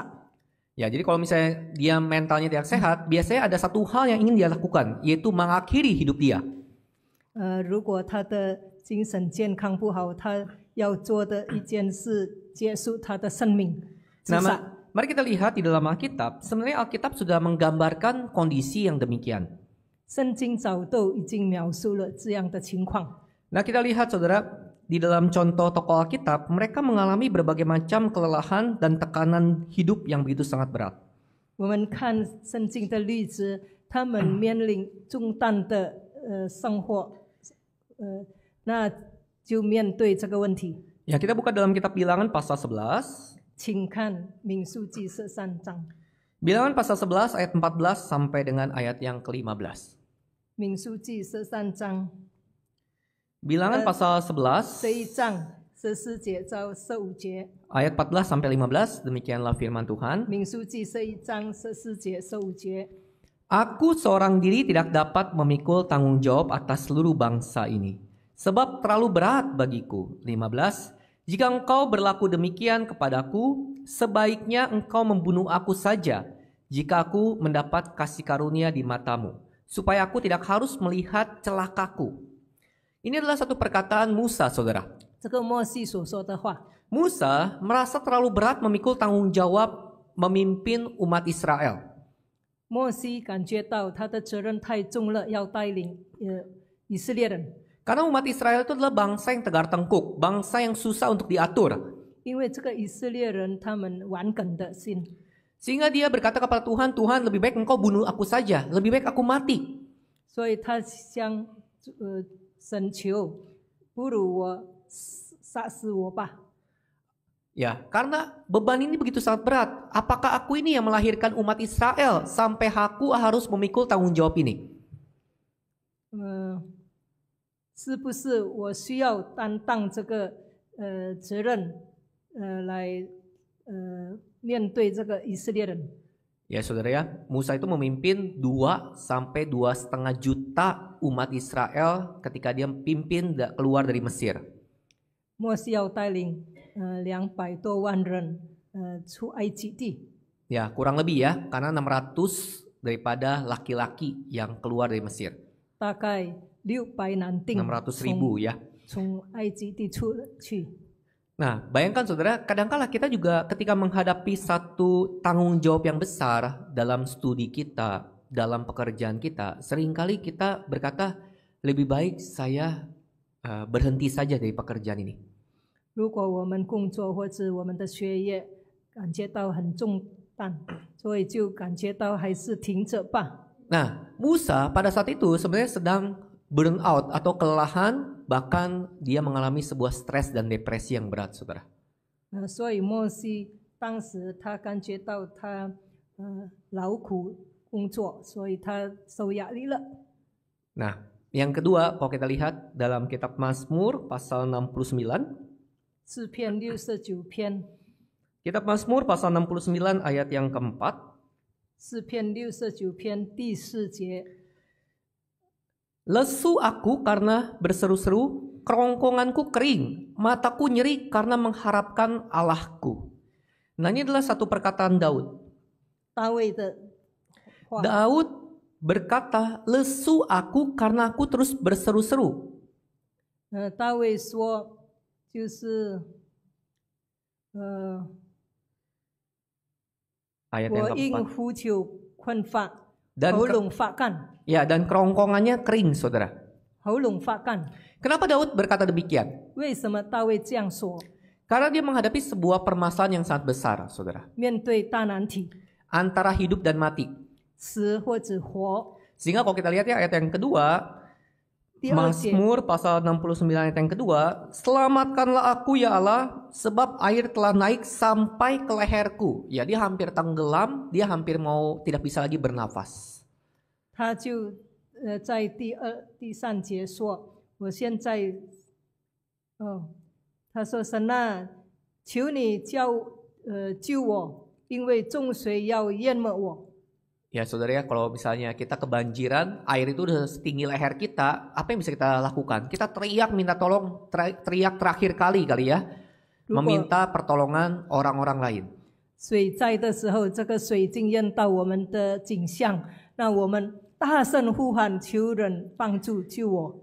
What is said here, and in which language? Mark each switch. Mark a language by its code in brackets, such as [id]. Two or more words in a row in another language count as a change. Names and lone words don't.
[id] Ya, jadi kalau misalnya dia mentalnya tidak sehat, biasanya ada satu hal yang ingin dia lakukan, yaitu mengakhiri hidup dia. [zh] 如果他的精神健康不好，他要做的一件事，结束他的生命，自 [id] Nah, [zh] 杀。 [id] mari kita lihat di dalam Alkitab, sebenarnya Alkitab sudah menggambarkan kondisi yang demikian. [zh] 圣经早都已经描述了这样的情况。 [id] Nah, kita lihat saudara, di dalam contoh tokoh Alkitab, mereka mengalami berbagai macam kelelahan dan tekanan hidup yang begitu sangat berat. [zh] 我们看圣经的例子，他们面临重担的生活，那就面对这个问题。 [id] Ya, kita buka dalam kitab Bilangan pasal 11. [zh] 请看民数记13章， [id] Bilangan pasal 11 ayat 14 sampai dengan ayat yang ke-15. [zh] 民数记13章 [id] Bilangan pasal 11 [zh] 这一章14节到15节， [id] ayat 14 sampai 15, demikianlah firman Tuhan. [zh] 民数记这一章14节15节。 [id] Aku seorang diri tidak dapat memikul tanggung jawab atas seluruh bangsa ini, sebab terlalu berat bagiku. 15. Jika engkau berlaku demikian kepadaku, sebaiknya engkau membunuh aku saja, jika aku mendapat kasih karunia di matamu, supaya aku tidak harus melihat celakaku. Ini adalah satu perkataan Musa, saudara. [zh] 这个摩西所说的话， [id] Musa merasa terlalu berat memikul tanggung jawab memimpin umat Israel. [zh] 摩西感觉到他的责任太重了，要带领以色列人。 [id] Karena umat Israel itu adalah bangsa yang tegar tengkuk, bangsa yang susah untuk diatur. [zh] 因为这个以色列人他们顽梗的心， [id] Sehingga dia berkata kepada Tuhan, Tuhan lebih baik engkau bunuh aku saja, lebih baik aku mati. [zh] 所以他向神求，不如我杀死我吧。 [id] Ya, karena beban ini begitu sangat berat. Apakah aku ini yang melahirkan umat Israel sampai aku harus memikul tanggung jawab ini? [zh] 是不是我需要担当这个责任来面对这个以色列人？ [id] Ya saudara ya, Musa itu memimpin 2 sampai 2,5 juta umat Israel ketika dia pimpin keluar dari Mesir. [zh] 摩西要带领200多万人出埃及地。 [id] Ya, kurang lebih ya, karena 600 daripada laki-laki yang keluar dari Mesir. [zh] 大概600男丁 [id] 600.000 ya. [zh] 从埃及地出去。 [id] Nah, bayangkan saudara, kadangkala kita juga ketika menghadapi satu tanggung jawab yang besar dalam studi kita, dalam pekerjaan kita, seringkali kita berkata, lebih baik saya berhenti saja dari pekerjaan ini. [zh] 如果我们工作或者我们的学业感觉到很重担，所以就感觉到还是停着吧。 [id] Nah, Musa pada saat itu sebenarnya sedang [en] burn out [id] atau kelelahan, bahkan dia mengalami sebuah stres dan depresi yang berat, saudara. [zh] 所以摩西当时他感觉到他劳苦工作，所以他受压力了。 [id] Nah, yang kedua, kalau kita lihat dalam kitab Mazmur pasal 69, [zh] 诗篇69篇， [id] kitab Mazmur pasal 69 ayat yang keempat. [zh] 诗篇69篇第4节。 [id] Lesu aku karena berseru-seru, kerongkonganku kering, mataku nyeri karena mengharapkan Allahku. Nah, ini adalah satu perkataan Daud. [zh] 大卫的话， [id] Daud berkata, lesu aku karena aku terus berseru-seru. [zh] 大卫说就是 [id] Ayat [zh] 我 [id] yang [zh] 因 [id] keempat. [zh] 呼求困乏， [id] Dan [zh] 喉咙发干， [id] ya, dan kerongkongannya kering, saudara. [zh] 喉咙发干。 [id] Kenapa Daud berkata demikian? [zh] 为什么大卫这样说？ [id] Karena dia menghadapi sebuah permasalahan yang sangat besar, saudara. [zh] 面对大难题， [id] Antara hidup dan mati. [zh] 死或者活。 [id] Sehingga kalau kita lihat ya ayat yang kedua, [zh] 第二节， [id] Mazmur pasal 69 ayat yang kedua, selamatkanlah aku ya Allah, sebab air telah naik sampai ke leherku. Ya, dia hampir tenggelam, dia hampir mau tidak bisa lagi bernafas. [zh] 他就在第三节说：“我现在，他说神啊，求你救我，因为众水要淹没我。” [id] Ya saudara ya, kalau misalnya kita kebanjiran, air itu udah setinggi leher kita, apa yang bisa kita lakukan? Kita teriak minta tolong, teriak terakhir kali ya, meminta pertolongan orang-orang lain. [zh] 水灾的时候，这个水浸淹到我们的景象，让我们大声呼喊，求人帮助救我。